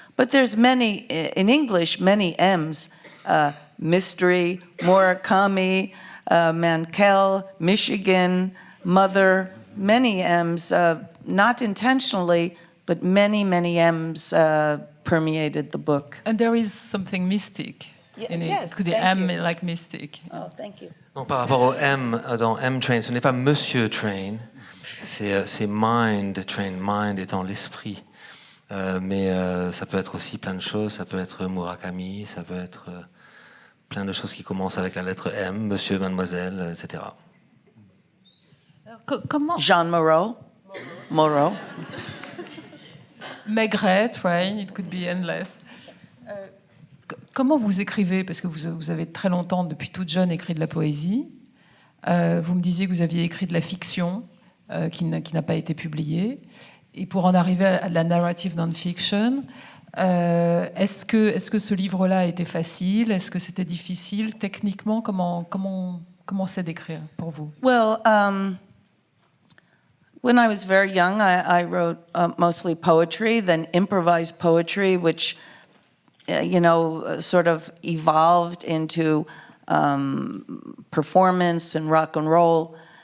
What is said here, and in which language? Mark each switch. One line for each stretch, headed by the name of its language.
English: But there's many in English, many M's. Mystery, Murakami, Mankell, Michigan, Mother. Many M's, not intentionally, but many M's permeated the book. And there is something mystic in it. Yes, The M like mystic. Oh, thank you.
French: Non, par rapport au M dans M Train, ce n'est pas Monsieur Train, c'est Mind Train, Mind étant l'esprit. Mais ça peut être aussi plein de choses, ça peut être Murakami, ça peut être plein de choses qui commencent avec la lettre M, Monsieur, Mademoiselle, etc. Comment Jean Moreau.
English: Maigret, Train, it could be endless.
French: Comment vous écrivez? Parce que vous avez très longtemps, depuis toute jeune, écrit de la poésie. Vous me disiez que vous aviez écrit de la fiction qui n'a pas été publiée. Et pour en arriver à la narrative non-fiction, est-ce que ce livre-là a été facile? Est-ce que c'était difficile techniquement? Comment c'est d'écrire pour vous?
English: Well, when I was very young, I wrote mostly poetry, then improvised poetry, which, sort of evolved into performance and rock and roll.